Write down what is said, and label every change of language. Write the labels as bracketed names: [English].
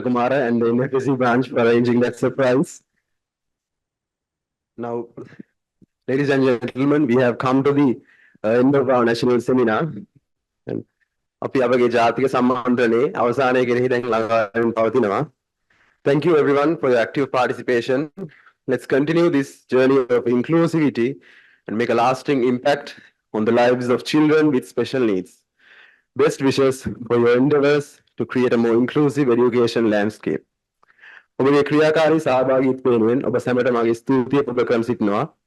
[English] Kumara and the NFSC branch for arranging that surprise. Now, ladies and gentlemen, we have come to the end of our national seminar. [Sinhala] And අපි අපගේ ජාතික සම්මානයේ අවසානයේ කෙරෙහි දැන් ළඟාවෙන් පවතිනවා. [English] Thank you everyone for your active participation. Let's continue this journey of inclusivity and make a lasting impact on the lives of children with special needs. Best wishes for your endeavors to create a more inclusive education landscape. [Sinhala] ඔබගේ ක්‍රියාකාරී සහභාගීත්වය වෙනුවෙන් ඔබ සැමට මගේ ස්තුතිය ඔබ කර සිටිනවා.